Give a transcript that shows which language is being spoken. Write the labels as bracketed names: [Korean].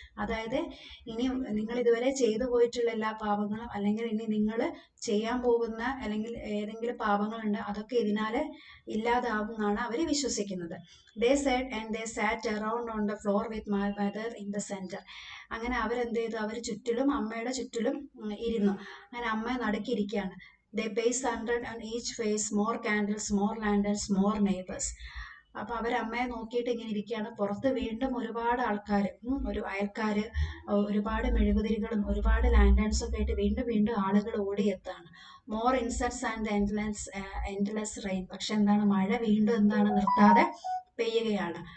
[Malayalam] അതായത് ഇനി നിങ്ങൾ ഇതുവരെ ചെയ്തു പോയിട്ടുള്ള എല്ലാ പാപങ്ങളും അല്ലെങ്കിൽ ഇനി നിങ്ങൾ ചെയ്യാൻ പോകുന്ന അല്ലെങ്കിൽ ഏതെങ്കിലും പാപങ്ങളുണ്ട് അതൊക്കെ ഇതിനാല് ഇല്ലാതാവുമെന്നാണ് അവര് വിശ്വസിക്കുന്നത്. [English] They said and they sat around on the floor with my mother in the centre. [Malayalam] അങ്ങനെ അവരെന്ത് ചെയ്തു, അവർ ചുറ്റിലും അമ്മയുടെ ചുറ്റിലും ഇരുന്നു. അങ്ങനെ അമ്മ നടുക്കിയിരിക്കുകയാണ്. [English] They placed 100 on each face, more candles, more lanterns, more neighbors. [Malayalam] അപ്പൊ അവരമ്മയെ നോക്കിയിട്ട് ഇങ്ങനെ ഇരിക്കുകയാണ്. പുറത്ത് വീണ്ടും ഒരുപാട് ആൾക്കാർ, ഒരു അയൽക്കാര്, ഒരുപാട് മെഴുകുതിരികളും ഒരുപാട് ലാൻഡേൺസും ഒക്കെ ആയിട്ട് വീണ്ടും വീണ്ടും ആളുകൾ ഓടിയെത്താണ്. [English] More insects and endless rain. [Malayalam] പക്ഷെ എന്താണ്, മഴ വീണ്ടും എന്താണ് നിർത്താതെ പെയ്യുകയാണ്.